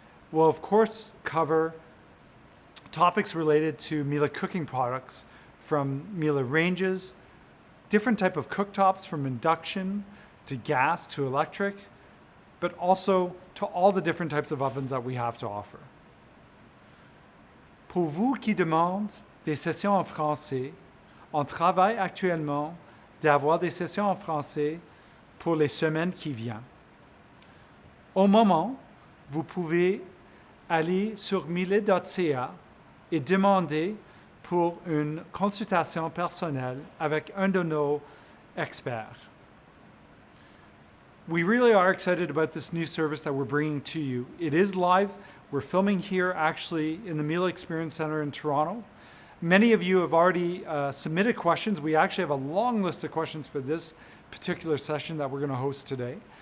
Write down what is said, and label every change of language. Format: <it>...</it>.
<en>We'll of course cover topics related to Miele cooking products, from Miele ranges, different type of cooktops from induction to gas to electric, but also to all the different types of ovens that we have to offer.</en> <fr>Pour vous qui demandez des sessions en français, on travaille actuellement d'avoir des sessions en français pour les semaines qui viennent. Au moment, vous pouvez aller sur miele.ca et demander pour une consultation personnelle avec un de nos experts.</fr> <en>We really are excited about this new service that we're bringing to you. It is live. We're filming here actually in the Miele Experience Center in Toronto. Many of you have already submitted questions. We actually have a long list of questions for this particular session that we're going to host today.</en>